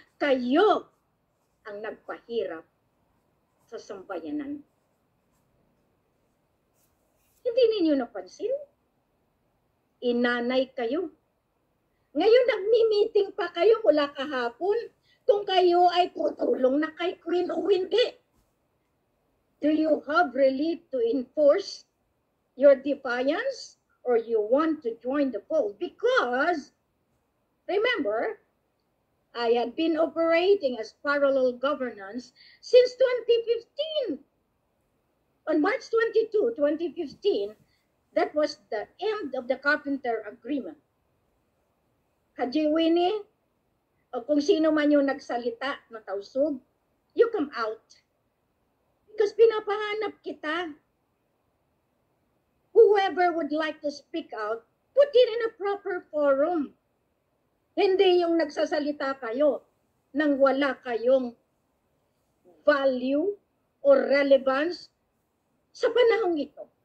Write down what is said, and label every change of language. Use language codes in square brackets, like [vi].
[tl] Kayo ang nagpahirap sa sambayanan. Hindi ninyo napansin? Inanay kayo. Ngayon nagmi-meeting pa kayo mula kahapon kung kayo ay tutulong na kay Queen o hindi. [en] Do you have really to enforce your defiance or you want to join the fold. Because, remember, I had been operating as parallel governance since 2015. On March 22, 2015, that was the end of the Carpenter Agreement. [tl] Haji Winnie, o kung sino man yung nagsalita na tausog, [en] you come out. Because [tl] pinapahanap kita. [en] Whoever would like to speak out, put it in a proper forum. [tl] Hindi yung nagsasalita kayo nang wala kayong [en] value or relevance [tl] sa panahong ito.